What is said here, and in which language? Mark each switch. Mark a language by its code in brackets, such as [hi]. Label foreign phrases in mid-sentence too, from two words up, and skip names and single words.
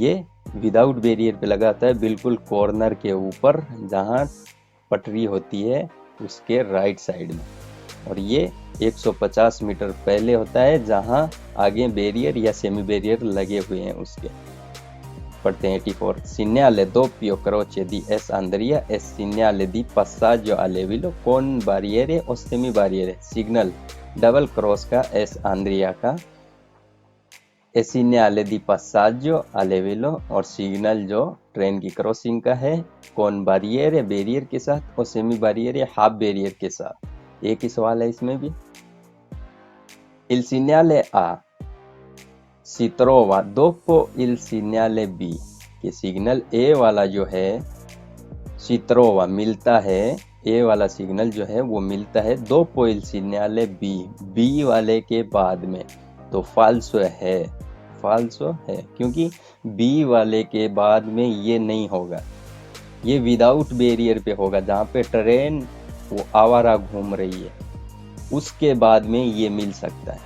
[hi] ये [en] without barrier [hi] पे लगा होता है बिल्कुल कॉर्नर के ऊपर जहाँ पटरी होती है उसके [en] right side [hi] में, और ये 150 मीटर पहले होता है जहां आगे बैरियर या [en] semi barrier [hi] लगे हुए हैं उसके। पढ़ते हैं 84। [it] Segnale doppio croce di S Andrea e segnale di passaggio a livello con barriere o semi barriere। [en] signal double cross [hi] का S Andrea का, [it] e segnale di passaggio a livello, [hi] और सिग्नल जो ट्रेन की क्रॉसिंग का है [it] con barriere, [hi] बैरियर के साथ, और [en] semi barrier [hi] या [en] half barrier [hi] के साथ। एक ही सवाल है इसमें भी। [it] Il segnale A si trova dopo il segnale B, [hi] कि सिग्नल A वाला जो है [it] si trova [hi] मिलता है, A वाला सिग्नल जो है वो मिलता है [it] dopo il segnale B, [hi] B वाले के बाद में, तो फाल्सो है क्योंकि B वाले के बाद में ये नहीं होगा, ये [en] without barrier [hi] पे होगा जहाँ पे ट्रेन वो आवारा घूम रही है, उसके बाद में ये मिल सकता है।